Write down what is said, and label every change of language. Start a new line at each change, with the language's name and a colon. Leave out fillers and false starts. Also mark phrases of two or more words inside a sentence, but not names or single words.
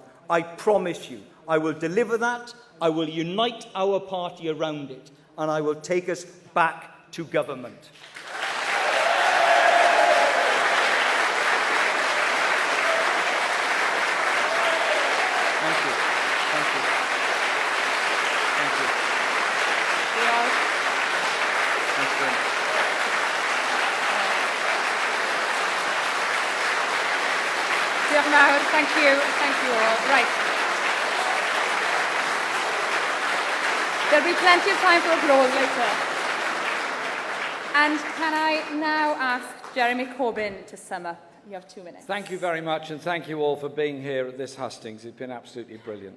English: I promise you, I will deliver that, I will unite our party around it, and I will take us back to government. Thank you. Thank you. Thank you. Thanks very much.
Welsh: Diolch yn fawr.
English: Thank you all. Right. There'll be plenty of time for applause later. And can I now ask Jeremy Corbyn to sum up? You have 2 minutes. Thank you very much, and thank you all for being here at this hustings. It's been absolutely brilliant.